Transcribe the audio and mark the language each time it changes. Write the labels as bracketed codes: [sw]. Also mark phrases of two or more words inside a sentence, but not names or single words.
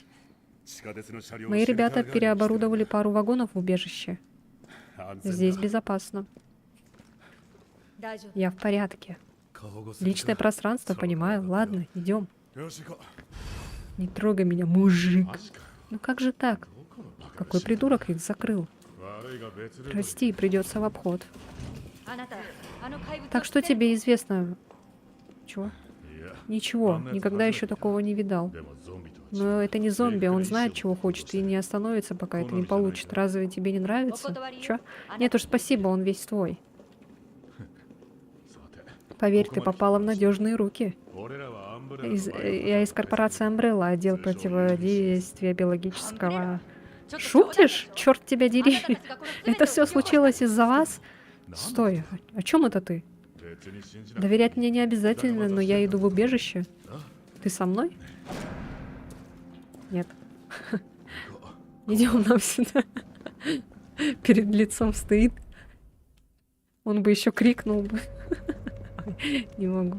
[ru] Мои ребята переоборудовали пару вагонов в убежище. Здесь безопасно. Я в порядке. Личное пространство, понимаю. Ладно, идем. Не трогай меня, мужик. [ja] マジか [ru] Ну как же так? [ja] どこのバカ [ru] Какой придурок их закрыл? [ja] 悪いが別で [ru] Прости, придется в обход. [ja] あなたあの怪物を [ru] Так что [ja] 知ってる [ru] тебе известно? Чего? [ja] いや [ru] Ничего, никогда еще такого не видал. [ja] でもゾンビとは違う [ru] Но это не зомби, он знает, чего хочет, и не остановится, пока это не получит. Разве тебе не нравится? Чё? Нет уж, спасибо, он весь твой. [ja] さて [ru] Поверь, ты попала в надежные руки. [ja] 俺らはアンブレラの前の [ru] Я из корпорации Umbrella, отдел противодействия биологического... [ja] ちょっと [ru] Шутишь? Черт тебя [ja] あなた [ru] дери. [ja] たちがこの全て [ru] Это [ja] を [ru] все [ja] 引き起こした [ru] случилось из-за вас? Стой, о чем это ты? [ja] 別に信じなくて [ru] Доверять мне не обязательно, но я иду в убежище. Ты со мной? Нет. Идем нам сюда. Перед лицом стоит. Он бы еще крикнул бы. Ой, не могу.